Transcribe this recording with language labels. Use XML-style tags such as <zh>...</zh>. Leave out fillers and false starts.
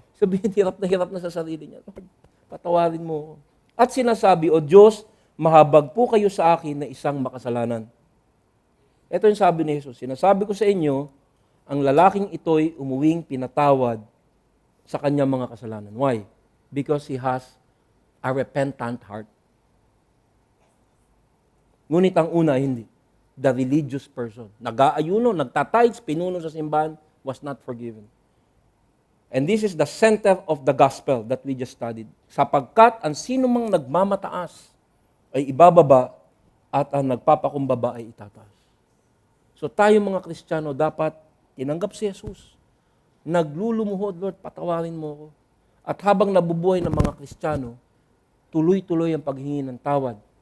<tl>Sabihin, hirap na sa sarili niya. Lord, patawarin mo ako. At sinasabi, O Diyos, mahabag po kayo sa akin na isang makasalanan. Ito yung sabi ni Jesus, sinasabi ko sa inyo, ang lalaking ito'y umuwing pinatawad sa kanyang mga kasalanan.</tl> <en>Why? Because he has a repentant heart.</en> <tl>Ngunit ang una, hindi.</tl> <en>The religious person.</en> <tl>Nag-aayuno, nagtatides, pinuno sa simbahan,</tl> <en>was not forgiven. And this is the center of the gospel that we just studied.</en> <tl>Sapagkat ang sino mang nagmamataas ay ibababa at ang nagpapakumbaba ay itataas. So tayo mga Kristiyano dapat tinanggap si Jesus. Naglulumuhod, Lord, patawarin mo ako. At habang nabubuhay ng mga Kristiyano, tuloy-tuloy ang paghingi ng tawad.</tl>